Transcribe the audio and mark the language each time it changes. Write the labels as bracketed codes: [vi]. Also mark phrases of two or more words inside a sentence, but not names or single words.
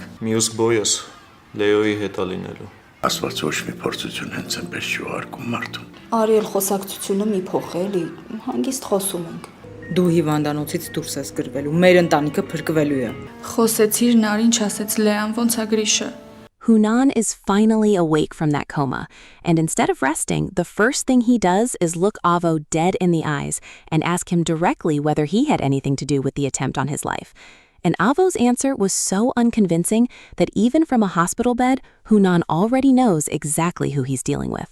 [hy] Մյուս բոյս Լեոյի հետ է լինելու։ Աստված ոչ մի փորձություն հենց այնպես չի ուղարկում մարդուն։ Արիել խոսակցությունը մի փոխելի, հանգիստ խոսում ենք։ Դու հիվանդանոցից դուրս ես գրվելու, մեր ընտանիքը փրկվելու է։ Խոսեցիր, նար ինչ ասեց Լեան, ոնց է Գրիշը։ [en] Hunan is finally awake from that coma, and instead of resting, the first thing he does is look Avo dead in the eyes and ask him directly whether he had anything to do with the attempt on his life. And Avo's answer was so unconvincing that even from a hospital bed, Hunan already knows exactly who he's dealing with.